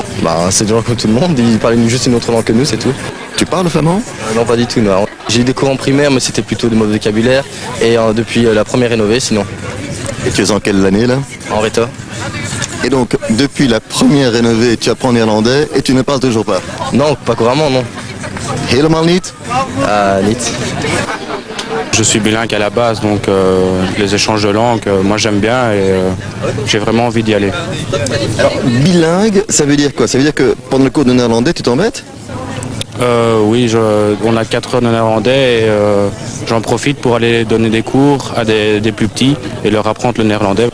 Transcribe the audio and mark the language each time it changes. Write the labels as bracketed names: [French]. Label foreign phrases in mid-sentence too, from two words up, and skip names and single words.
[French] C'est des gens comme tout le monde, ils parlent juste une autre langue que nous, c'est tout. Tu parles flamand? Non, pas du tout, non. J'ai eu des cours en primaire, mais c'était plutôt des mots de vocabulaire. Et depuis la première rénovée, sinon. Et tu es en quelle année là? En Réto. Et donc, depuis la première rénovée, tu apprends néerlandais et tu ne parles toujours pas? Non, pas couramment, non. [Dutch] Helemaal niet? Niet. [French] Je suis bilingue à la base, donc les échanges de langues, moi j'aime bien et j'ai vraiment envie d'y aller. Alors, bilingue, ça veut dire quoi? Ça veut dire que pendant le cours de néerlandais, tu t'embêtes? Oui, on a 4 heures de néerlandais et j'en profite pour aller donner des cours à des plus petits et leur apprendre le néerlandais.